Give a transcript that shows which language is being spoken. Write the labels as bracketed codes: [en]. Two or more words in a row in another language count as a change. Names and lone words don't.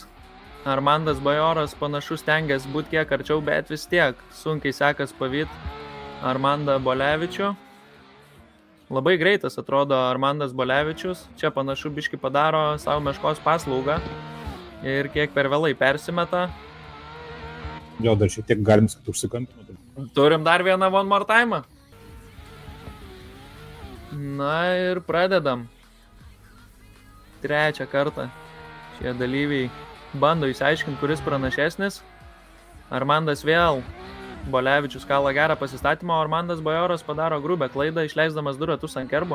[lt] Armandas Bajoras panašus stengiasi būti kiek arčiau, bet vis tiek sunkiai sekas pavyti Armandą Bolevičių. Labai greitas atrodo Armandas Bolevičius. Čia panašu biški padaro savo meškos paslaugą ir kiek per vėlai persimeta. Jo, dar šiek tiek galim sakyti užsikampinti. Turim dar vieną [en] one more time. [lt] Na ir pradedam. Trečią kartą šie dalyviai bando įsiaiškinti, kuris pranašesnis. Armandas vėl. Bolevičius kala gerą pasistatymą, o Armandas Bajoras padaro grubę klaidą, išleisdamas 2 ratus ant kerbo.